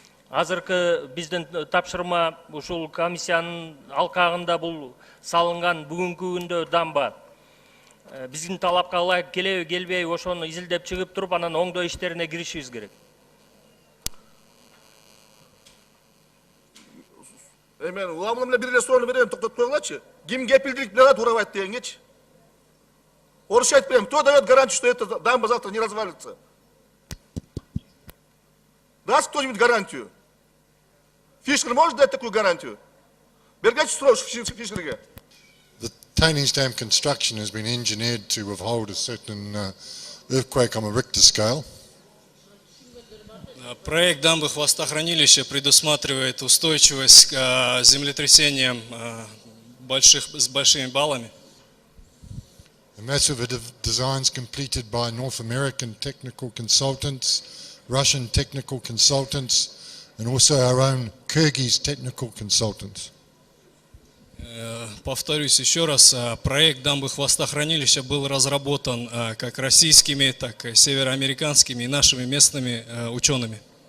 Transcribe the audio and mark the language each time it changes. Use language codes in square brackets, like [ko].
[ky] Азыркы биздин тапшырма ушул комиссиянын алкагында бул салынган бүгүнкү күндө дамба. Биздин талапка ылайык келеби келбей ошону изилдеп чыгып туруп анан оңдоо иштерине киришибиз керек. Мен уламын менен бир эле сууну берем, токтотуп койгулачы. Ким кепилдик берет урабайт дегенгечи. Орусча айтып берем, [ru] кто дает гарантию, что эта дамба завтра не развалится? Даст кто-нибудь гарантию? Фишер может дать такую гарантию? [ky] Бергачи спрос Фишерге. [en] The tailings dam construction has been engineered to withhold a certain earthquake on a Richter scale. [ru] Проект дамбы хвостохранилища предусматривает устойчивость к землетрясениям с большими баллами. [en] A massive designs completed by North American technical consultants, Russian technical consultants, and also our own Kyrgyz technical consultants. [ru] Повторюсь еще раз, проект дамбы хвостохранилища был разработан как российскими, так и североамериканскими и нашими местными учеными.